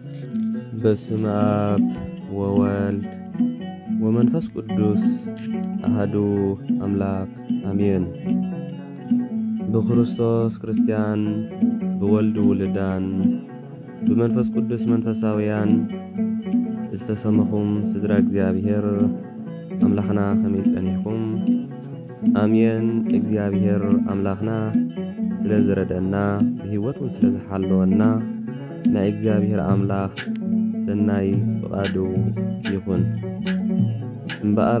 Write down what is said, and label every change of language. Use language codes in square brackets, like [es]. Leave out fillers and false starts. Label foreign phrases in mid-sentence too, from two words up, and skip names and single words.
[gez] በስመ አብ ወወልድ ወመንፈስ ቅዱስ አሐዱ አምላክ አሜን። [ti] በክርስቶስ ክርስቲያን ብወልድ ውልዳን ብመንፈስ ቅዱስ መንፈሳውያን ዝተሰመኹም ስድራ እግዚአብሔር አምላኽና ከመይ ጸኒሕኩም? አሜን። እግዚአብሔር አምላኽና ስለ ዝረደና ብህይወቱን ስለ ዝሓለወና ናይ እግዚአብሔር አምላኽ ሰናይ ፍቃዱ ይኹን እምበኣር